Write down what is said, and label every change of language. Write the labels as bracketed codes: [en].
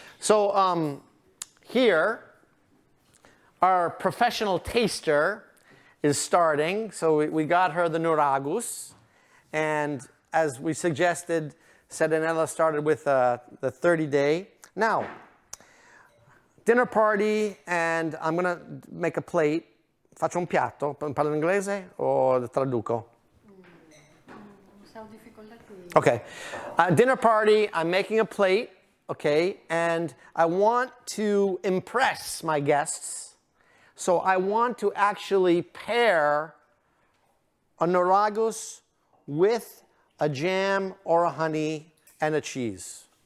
[en] So here, our professional taster is starting. So we got her the Nuragus. And as we suggested, Sardinella started with the 30-day. Now, dinner party, and I'm going to make a plate. [it] Faccio un piatto. Parlo inglese o traduco? [en] Okay. Dinner party, I'm making a plate, okay? And I want to impress my guests. So I want to actually pair a Nuragus with a jam or a honey and a cheese.